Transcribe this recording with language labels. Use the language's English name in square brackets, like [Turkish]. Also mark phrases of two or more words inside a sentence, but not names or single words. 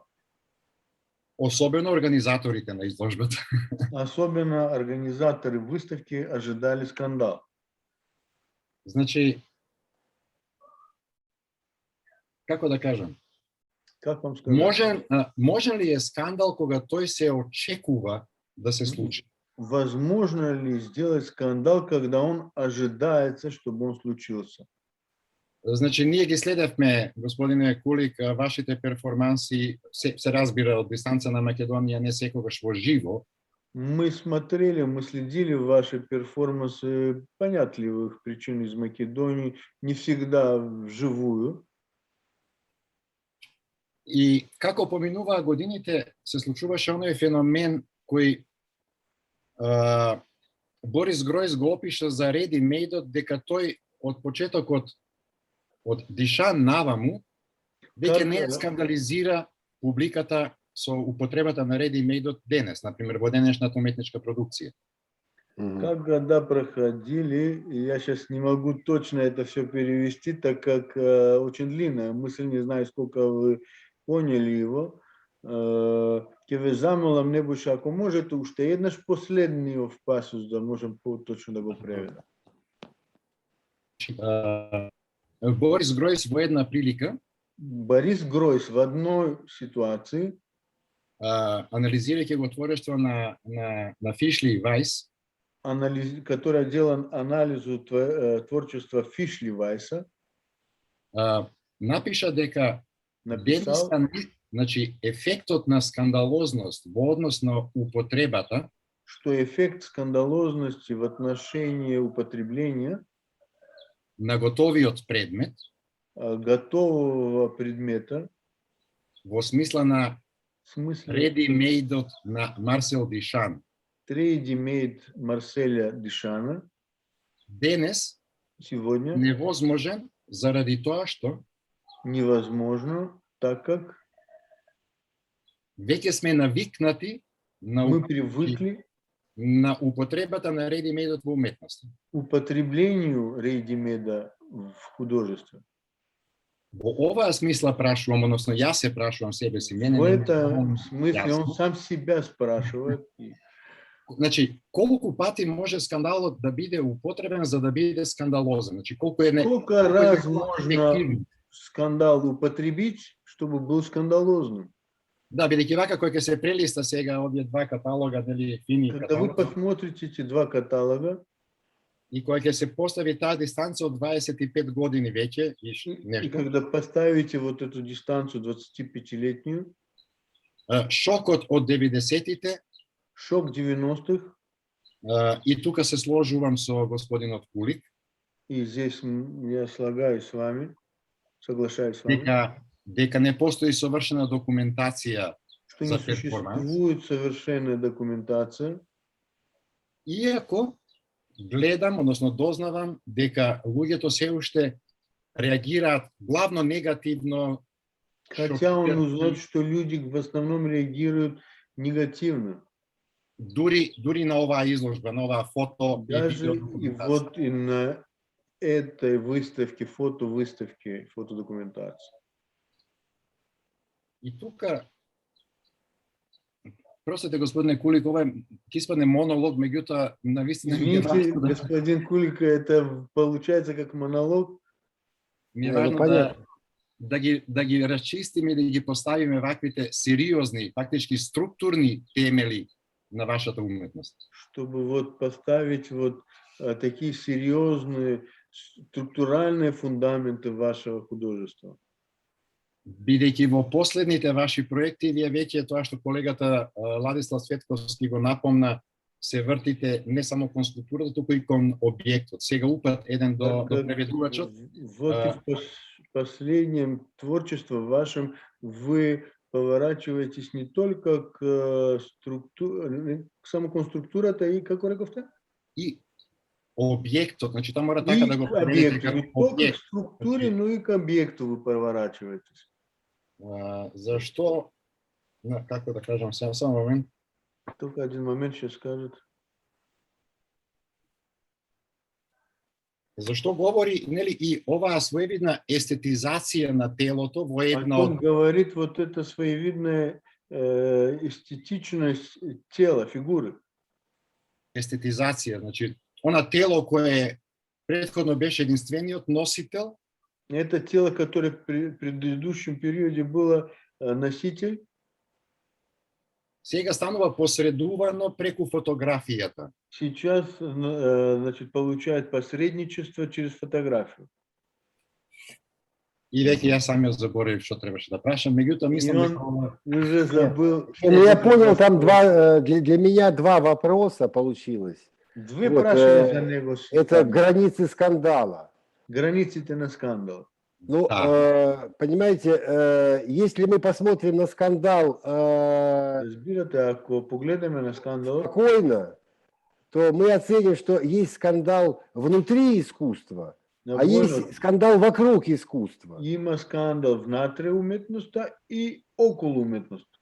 [Macedonian] Особено организаторите на изложбата. [Russian] Особенно организаторы выставки ожидали скандал. [Macedonian] Значи, како да кажам, [Russian] Как вам сказать? [Macedonian] можен ли е скандал кога тој се очекува да се случи? [Russian] Возможно ли сделать скандал, когда он ожидается, чтобы он случился? [Macedonian] Значи, ние ги следевме, господине Кулик, вашите перформанси, се разбира од дистанца на Македонија, не секогаш во живо. [Russian] Мы смотрели, мы следили ваши перформансы понятливых причин из Македонии, не всегда вживую. [Macedonian] И како поминуваа годините, се случуваше оној феномен кој Борис Гројс го опиша за Реди Мейдот, дека тој од почетокот од Дишан наваму, веќе не скандализира публиката со употребата на Реди Мейдот денес, например, во денешната уметничка продукција. [Russian] Как года проходили, я сейчас не могу точно это все перевести, так как очень длинная мысль, не знаю, сколько вы поняли его. [Macedonian] Ке ве замолам не буше, ако можете уште еднаш последниот пасус да можем точно да го преведам. Борис Гројс во една прилика [Russian] Борис Гројс в одной ситуации, [Macedonian] анализирајќи го творештво на Фишли Вајс, [Russian] который делал анализу творчества Фишли Вајса, [Macedonian] напиша дека [Russian] написал, [Macedonian] значи ефектот на скандалозност во однос на употребата, [Russian] что эффект скандалозности в отношении употребления [Macedonian] на готовиот предмет, [Russian] готового предмета, [Macedonian] во смисла на ready-made на Марсел Дишан, [Russian] ready-made Марселя Дишана, [Macedonian] денес [Russian] сегодня [Macedonian] невозможен заради тоа што [Russian] невозможно, так как [Macedonian] веќе сме навикнати [Russian] мы привыкли [Macedonian] на употребата на ready-made во уметноста. [Russian] Употреблению ready-made в художестве. [Macedonian] Во оваа смисла прашувам, односно јас се прашувам себе си. [Russian] В этом смысле он сам себя спрашивает. [Macedonian] Значи, колку пати може скандалот да биде употребен за да биде скандалозен? Значи, [Russian] сколько раз можно скандал употребить, чтобы был скандалозным? [Macedonian] Да, бидејќи вака кој ќе се прелиста сега овие два каталога, дали фини [Russian] Когда каталога, вы посмотрите эти два каталога, [Macedonian] и кој ќе се постави таа дистанца од 25 години веќе [Russian] и когда поставите вот эту дистанцию 25-летнюю, [Macedonian] шокот од 90-тите, [Russian] шок 90-х, [Macedonian] и тука се сложувам со господинот Кулик, [Russian] и здесь я слагаюсь с вами, соглашаюсь с вами, [Macedonian] дека не постои совршена документација [Russian] что не существует совершенная документация, [Macedonian] иако гледам, односно дознавам дека луѓето се уште реагираат главно негативно. [Russian] Хотя он узнает, что люди в основном реагируют негативно. [Macedonian] Дури на оваа изложба, на оваа фото. [Russian] Даже и вот и на этой выставке, фотодокументации. [Macedonian] И тука, простите, господине Кулик, ова ќе испадне монолог, меѓутоа навистина ми е важно. [Russian] Извините, господин Кулик, это получается как монолог. [Macedonian] Ми е важно да ги расчистиме и да ги поставиме ваквите сериозни, фактички структурни темели на вашата уметност. [Russian] Чтобы вот поставить вот такие серьезные структуральные фундаменты вашего художества. [Macedonian] Бидејќи во последните ваши проекти, вие веќе тоа што колегата Ладислав Светковски го напомна, се вртите не само кон структурата, туку и кон објектот. Сега упат еден до преведувачот. [Russian] Вот и в последнем творчестве вашем вы поворачиваетесь не только к самоконструктурата [Macedonian] и како рековте? И објектот, значи тоа мора така И да го [Russian] объекту. [Macedonian] преведете како [Russian] Не только к [Macedonian] објект. [Russian] структуре, но и к объекту вы поворачиваетесь. [Macedonian] Зашто, како да кажам, само момент. [Russian] Только один момент ще скажет. [Macedonian] Зашто говори, нели, и оваа своевидна естетизација на телото во една [Russian] Он [Macedonian] од [Russian] говорит вот это своевидная эстетичность тела, фигуры. [Macedonian] естетизација, значи она тело кое претходно беше единствениот носител, [Russian] Это тело, которое в предыдущем периоде было носитель, [Macedonian] сега станува посредувано преку фотографијата. [Russian] сейчас значит, получает посредничество через фотографию. [Macedonian] И веќе јас самиот заборавив што требаше да прашам, меѓутоа мислам [Russian] И он [Macedonian] дека ова [Russian] уже забыл. Ну, я понял, там для меня два вопроса получилось. [Macedonian] Две [Russian] Вот, [Macedonian] прашања за него. [Russian] Это границы скандала. [Macedonian] Границите на скандал. [Russian] Ну, Да. понимаете, если мы посмотрим на скандал [Macedonian] Разбирате, ако погледнеме на скандал, [Russian] спокойно, то мы оценим, что есть скандал внутри искусства, а есть скандал вокруг искусства. [Macedonian] има скандал внатре уметноста и около уметноста.